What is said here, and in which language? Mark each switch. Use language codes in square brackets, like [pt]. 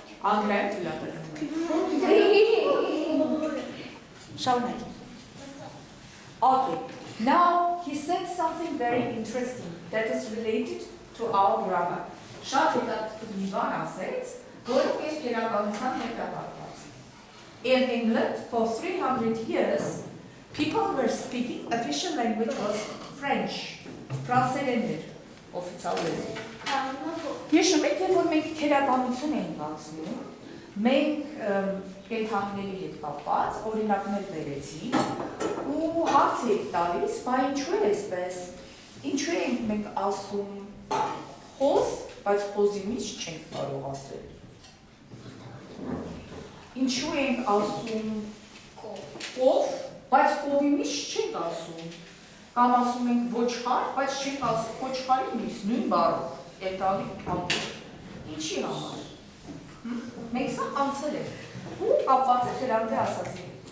[hy] Անգլիայում թույլատրվում է։ Շարունակ։ Okay. [en] Now he said something very interesting that is related to our grammar. [hy] Շատ հետաքրքիր մի բան ասեց, որը ես քերականության հետ կապված։ [en] In England, for 300 years, people were speaking, official language was French. [hy] Ֆրանսերեն էր օֆիցիալ լեզու։ Հիշում եք, երբ որ մենք քերականություն էինք անցնում, մենք կենդանիների հետ կապված օրինակներ բերեցինք ու հարց եք տալիս, բա ինչու է այսպես։ Ինչու ենք մենք ասում խոզ, բայց խոզի մեջ չենք կարող ասել։ Ինչու ենք ասում կով, բայց կովի մեջ չենք ասում։ Կամ ասում ենք ոչխար, բայց չենք ասում ոչխարի մեջ նույն բառով, էտալի ամբողջ։ Ինչի համար։ Մենք սա անցել ենք։ Ու կապված է դրանց ասացի։